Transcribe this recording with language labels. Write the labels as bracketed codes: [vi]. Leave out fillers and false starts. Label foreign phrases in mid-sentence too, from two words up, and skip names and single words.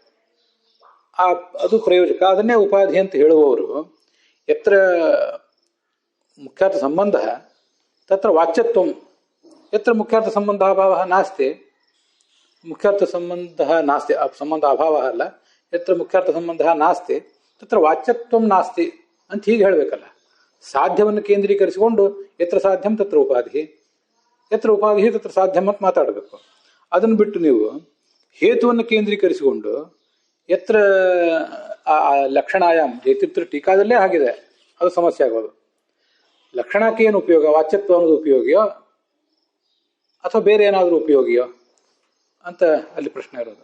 [kn] ಅದು ಪ್ರಯೋಜಕ, ಅದನ್ನೇ ಉಪಾಧಿ ಅಂತ ಹೇಳುವವರು [sa] ಎತ್ರ ಮುಖ್ಯಾರ್ಥ ಸಂಬಂಧ ತತ್ರ ವಾಚ್ಯತ್ವಂ, ಎತ್ರ ಮುಖ್ಯಾರ್ಥ ಸಂಬಂಧ ಅಭಾವ ನಾಸ್ತಿ, ಮುಖ್ಯಾರ್ಥ ಸಂಬಂಧ ನಾಸ್ತಿ, ಸಂಬಂಧ ಅಭಾವ ಅಲ್ಲ, ಎತ್ರ ಮುಖ್ಯಾರ್ಥ ಸಂಬಂಧ ನಾಸ್ತಿ ತತ್ರ ವಾಚ್ಯತ್ವಂ ನಾಸ್ತಿ [kn] ಅಂತ ಹೀಗೆ ಹೇಳಬೇಕಲ್ಲ. ಸಾಧ್ಯವನ್ನು ಕೇಂದ್ರೀಕರಿಸಿಕೊಂಡು [sa] ಎತ್ರ ಸಾಧ್ಯಂ ತತ್ರ ಉಪಾಧಿ, ಎತ್ರ ಉಪಾಧಿ ತತ್ರ ಸಾಧ್ಯಂ [kn] ಅಂತ ಮಾತಾಡಬೇಕು. ಅದನ್ನು ಬಿಟ್ಟು ನೀವು ಹೇತುವನ್ನು ಕೇಂದ್ರೀಕರಿಸಿಕೊಂಡು [sa] ಎತ್ರ ಲಕ್ಷಣಾಯಾಮ್, [kn] ಜೈತಿತ್ರ ಟೀಕಾದಲ್ಲೇ ಆಗಿದೆ, ಅದು ಸಮಸ್ಯೆ ಆಗೋದು. ಲಕ್ಷಣಕ್ಕೆ ಏನು ಉಪಯೋಗ? ವಾಚ್ಯತ್ವ ಅನ್ನೋದು ಉಪಯೋಗಿಯೋ ಅಥವಾ ಬೇರೆ ಏನಾದರೂ ಉಪಯೋಗಿಯೋ ಅಂತ ಅಲ್ಲಿ ಪ್ರಶ್ನೆ ಇರೋದು.